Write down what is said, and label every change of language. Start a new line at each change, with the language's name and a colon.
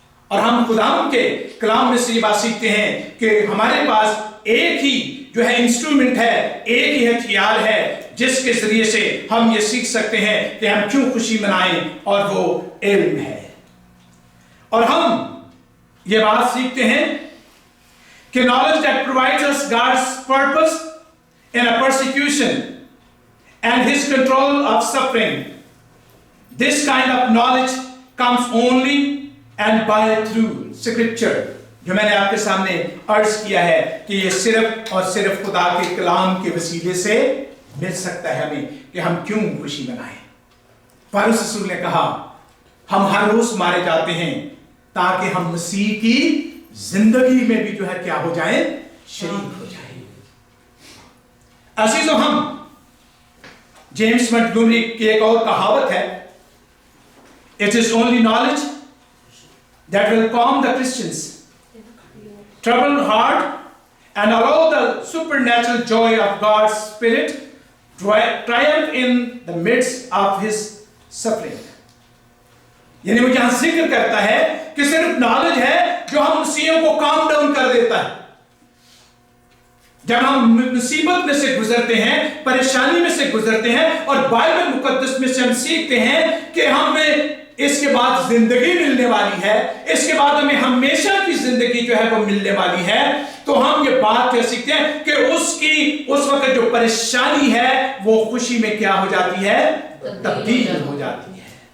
Hindi: और हम खुदाम के कलाम में से ये बात सीखते हैं कि हमारे पास एक ही जो है इंस्ट्रूमेंट है, एक ही हथियार है जिसके जरिए से हम ये सीख सकते हैं कि हम क्यों खुशी मनाएं, और वो इल्म है। और हम ये बात सीखते हैं कि
English: knowledge that provides us God's purpose in a persecution and his control of suffering. This kind of knowledge comes only and by through scripture.
Hindi: जो मैंने आपके सामने अर्ज किया है कि ये सिर्फ और सिर्फ खुदा के कलाम के वसीले से मिल सकता है हमें कि हम क्यों खुशी मनाएं। पौलुस रसूल ने कहा हम हर रोज मारे जाते हैं ताकि हम मसीह की जिंदगी में भी जो है क्या हो जाए, शरीक हो जाए। अजीजों, हम जेम्स मॉन्टगोमरी की एक और कहावत है,
English: it is only knowledge that will calm the Christians troubled heart and allow the supernatural joy of God's Spirit triumph in the midst of his suffering.
Hindi: यानी वो जहां जिक्र करता है कि सिर्फ नॉलेज है जो हम मुसीबतों को
English: calm down
Hindi: कर देता है। जब हम मुसीबत में से गुजरते हैं, परेशानी में से गुजरते हैं और बाइबल मुकद्दस में से हम सीखते हैं कि हमें इसके बाद जिंदगी मिलने वाली है, इसके बाद हमें हमेशा की जिंदगी जो है वो मिलने वाली है, तो हम ये बात कह सकते हैं कि उसकी उस वक्त जो परेशानी है वो खुशी में क्या हो जाती है, तब्दील हो जाती है।